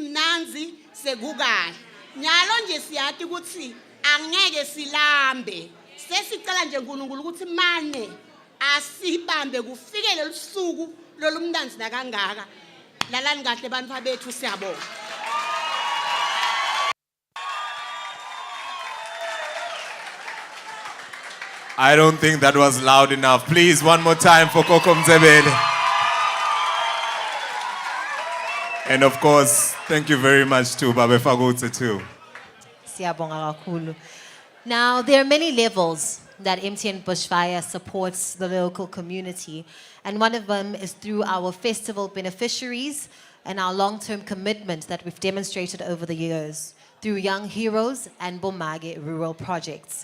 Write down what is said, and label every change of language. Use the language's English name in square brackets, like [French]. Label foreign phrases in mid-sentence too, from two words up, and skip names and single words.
[Swati] sesimnanzi sekukahle nyalo nje siyathi ukuthi angeke silambe Sesicela nje uNkulunkulu ukuthi mane asibambe kufikele lusuku lolumnanzi nakangaka. Lalani kahle bantwa bethu siyabonga. [English] I don't think that was loud enough. Please, one more time for Koko Mzebele. And of course, thank you very much to Babe Fagutse too. [Swati] Siyabonga kakhulu. [English] Now, there are many levels that MTN Bushfire supports the local community, and one of them is through our festival beneficiaries and our long-term commitment that we've demonstrated over the years through Young Heroes and Bomage rural projects.